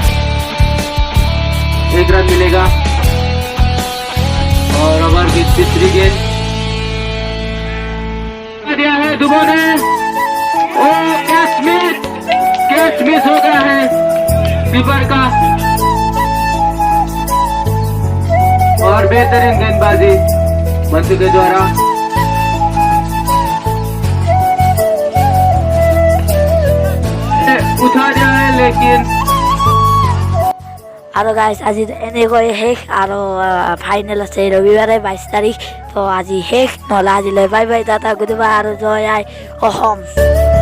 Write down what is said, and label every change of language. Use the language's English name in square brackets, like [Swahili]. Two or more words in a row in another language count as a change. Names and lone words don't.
[Hindi] 1 रन मिलेगा और ओवर की तीसरी गेंद दिया है दुबो ने और कैच मिस हो गया है कीपर का और बेहतरीन गेंदबाजी बंधु के द्वारा। उठा दिया है लेकिन [Assamese] আৰু গাইজ আজি এনেকৈ শেষ আৰু ফাইনেল আছে ৰবিবাৰে 22 তাৰিখ। তো আজি শেষ, নহ'লে আজিলৈ [English] bye bye tata good bye [Assamese] আৰু জয় আই অসম।